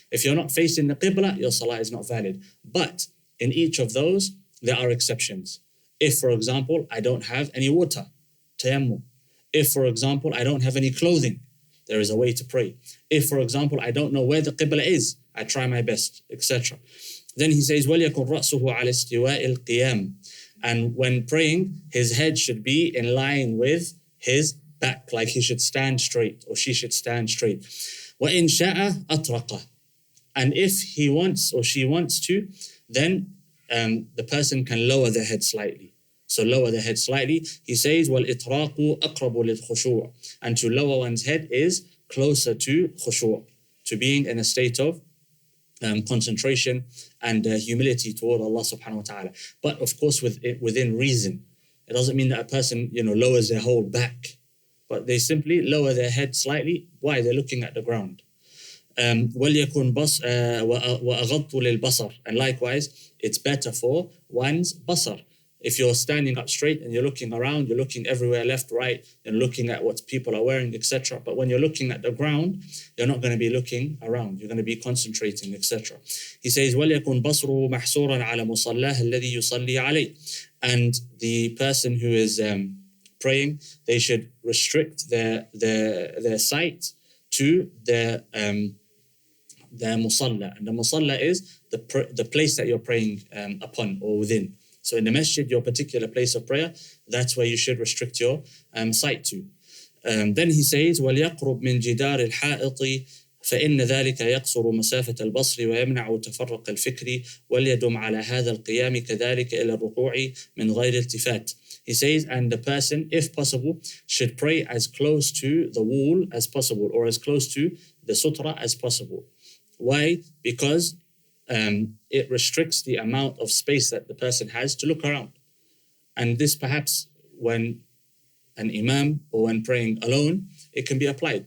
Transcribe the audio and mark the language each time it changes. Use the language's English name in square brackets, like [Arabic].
[English] If you're not facing the qibla, your salah is not valid. But in each of those, there are exceptions. If, for example, I don't have any water, tayammum. If, for example, I don't have any clothing, there is a way to pray. If, for example, I don't know where the qibla is, I try my best, etc. Then he says, [Arabic] وَلْيَكُنْ رَأْسُهُ عَلَى اسْتِوَاءِ الْقِيَامِ. [English] And when praying, his head should be in line with his back, like he should stand straight, or she should stand straight. [Arabic] وَإِنْ شَاءَ أَطْرَقَ. [English] And if he wants or she wants to, then the person can lower their head slightly. So lower the head slightly. He says, [Arabic] وَالْإِطْرَاقُ أَقْرَبُ لِلْخُشُوعِ. [English] And to lower one's head is closer to khushu', to being in a state of concentration and humility toward Allah subhanahu wa ta'ala. But of course within reason. It doesn't mean that a person lowers their whole back, but they simply lower their head slightly. Why? They're looking at the ground. [Arabic] وَلْيَكُنْ وَأَغَضُّ لِلْبَصَرِ. [English] And likewise, it's better for one's basar. If you're standing up straight and you're looking around, you're looking everywhere, left, right, and looking at what people are wearing, etc. But when you're looking at the ground, you're not going to be looking around. You're going to be concentrating, etc. He says, [Arabic] وَلْيَكُنْ بَصْرُهُ مَحْصُورًا عَلَى مُصَلَّاهِ الَّذِي يُصَلِّي عَلَيْهِ. [English] And the person who is praying, they should restrict their sight to their musalla. And the musalla is the place that you're praying upon or within. So in the masjid, your particular place of prayer, that's where you should restrict your sight to. Then he says, [Arabic] وَلْيَقْرُبْ مِنْ جِدَارِ الْحَائِطِ فإن ذلك يقصر مسافة البصر ويمنع تفرق الفكر وليدم على هذا القيام كذلك إلى الركوع من غير التفات. [English] He says, and the person, if possible, should pray as close to the wall as possible, or as close to the sutra as possible. Why? Because it restricts the amount of space that the person has to look around. And this perhaps when an imam or when praying alone, it can be applied.